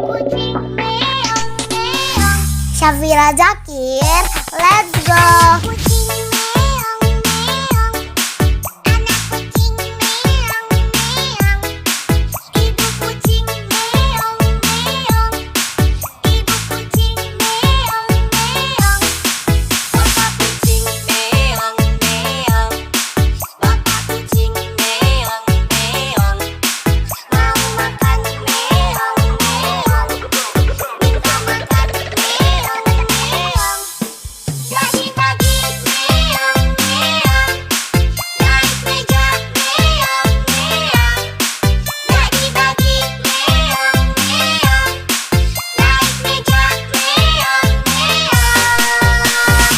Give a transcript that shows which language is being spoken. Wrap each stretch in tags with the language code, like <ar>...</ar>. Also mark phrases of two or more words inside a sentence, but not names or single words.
<id>kucing meong meong. Syafira Zakir,</id> <en>let's go.</en> <id>Kucing meong meong. Anak kucing meong meong. Ibu kucing meong meong. Ibu kucing meong meong. Bapak kucing meong meong. Bapak kucing meong meong. Mau makan meong meong. Minta makan meong meong. Pagi-pagi meong meong. Naik meja meong meong. Pagi-pagi meong meong. Naik meja meong meong.</id>